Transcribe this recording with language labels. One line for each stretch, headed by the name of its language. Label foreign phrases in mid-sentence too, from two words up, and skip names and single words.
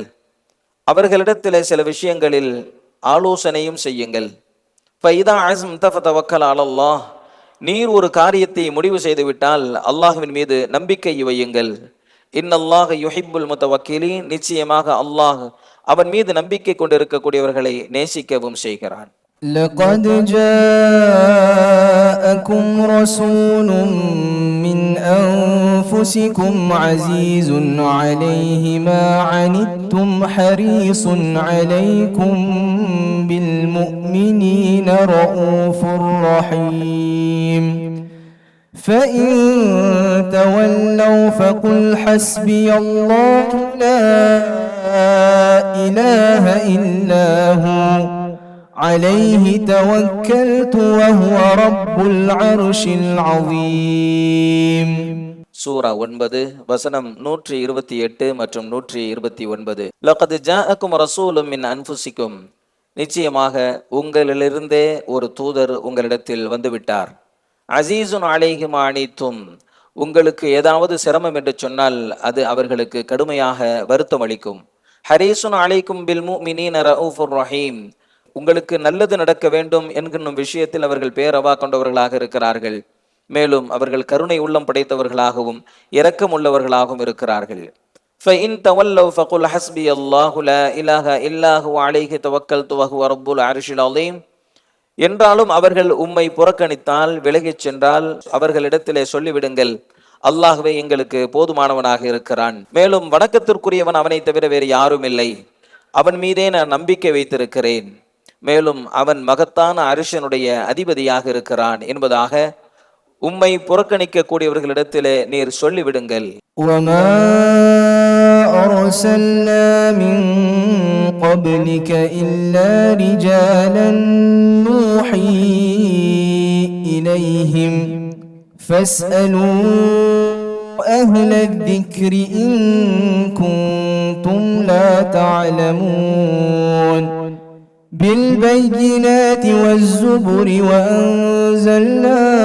Tamil: அவர்களிடத்திலே சில விஷயங்களில் ஆலோசனையும் செய்யுங்கள்.
Arabic: فإذا عزمت فتوكل على الله,
Tamil: நீர் ஒரு காரியத்தை முடிவு செய்துவிட்டால் அல்லாஹ்வின் மீது நம்பிக்கை வையுங்கள்.
Arabic: إن الله يحب المتوكلين,
Tamil: நிச்சயமாக அல்லாஹ் அவன் மீது நம்பிக்கை கொண்டிருக்கக்கூடியவர்களை நேசிக்கவும் செய்கிறான்.
Arabic: لقد جاءكم رسول من أنفسكم عزيز عليه ما عنتم حريص عليكم بالمؤمنين رؤوف رحيم فإن تولوا فقل حسبي الله لا إله إلا هو عليه توكلت وهو رب العرش العظيم.
Tamil: சூரா 9 வசனம் 128 மற்றும் 129.
Arabic: لقد جاءكم رسول من أنفسكم,
Tamil: நிச்சயமாக உங்களிலிருந்தே ஒரு தூதர் உங்களிடத்தில் வந்துவிட்டார்.
Arabic: عزيز عليه ما عنتم,
Tamil: உங்களுக்கு ஏதாவது சிரமம் என்று சொன்னால் அது அவர்களுக்கு கடுமையாக வருத்தம் அளிக்கும்.
Arabic: حريص عليكم بالمؤمنين رؤوف رحيم,
Tamil: உங்களுக்கு நல்லது நடக்க வேண்டும் என்கிற விஷயத்தில் அவர்கள் பேரவா கொண்டவர்களாக இருக்கிறார்கள். மேலும் அவர்கள் கருணை உள்ளம் படைத்தவர்களாகவும் இரக்கம் உள்ளவர்களாகவும் இருக்கிறார்கள்.
Arabic: فَإِن تَوَلَّوْا فَقُلْ حَسْبِيَ اللَّهُ لَا إِلَهَ إِلَّا هُوَ عَلَيْهِ تَوَكَّلْتُ وَهُوَ رَبُّ الْعَرْشِ الْعَظِيمِ.
Tamil: என்றாலும் அவர்கள் உம்மை புறக்கணித்தால், விலகிச் சென்றால் அவர்களிடத்திலே சொல்லிவிடுங்கள், அல்லாஹ்வே எங்களுக்கு போதுமானவனாக இருக்கிறான், மேலும் வணக்கத்திற்குரியவன் அவனை தவிர வேறு யாரும் இல்லை, அவன் மீதே நான் நம்பிக்கை வைத்திருக்கிறேன், மேலும் அவன் மகத்தான அரிஷனுடைய அதிபதியாக இருக்கிறான் என்பதாக உம்மை புறக்கணிக்க கூடியவர்களிடத்திலே நீர் சொல்லிவிடுங்கள்.
Arabic: وما أرسلنا من قبلك إلا رجالا نوحي إليهم فاسألوا أهل الذكر إن كنتم لا تعلمون بالبينات والزبر وأنزلنا